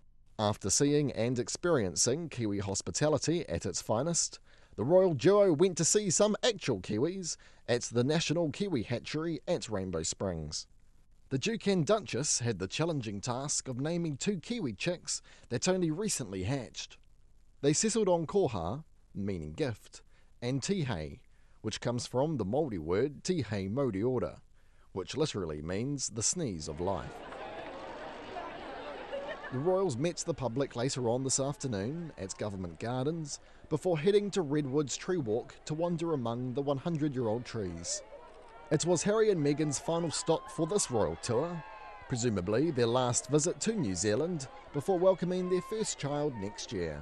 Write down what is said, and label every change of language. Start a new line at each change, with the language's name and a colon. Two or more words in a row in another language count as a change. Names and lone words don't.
English: After seeing and experiencing Kiwi hospitality at its finest, the royal duo went to see some actual Kiwis at the National Kiwi Hatchery at Rainbow Springs. The Duke and Duchess had the challenging task of naming two Kiwi chicks that only recently hatched. They settled on koha, meaning gift, and tihei, which comes from the Māori word
Māori: tihei moriora,
English: which literally means the sneeze of life. The royals met the public later on this afternoon at Government Gardens before heading to Redwood's Tree Walk to wander among the 100-year-old trees. It was Harry and Meghan's final stop for this royal tour, presumably their last visit to New Zealand before welcoming their first child next year.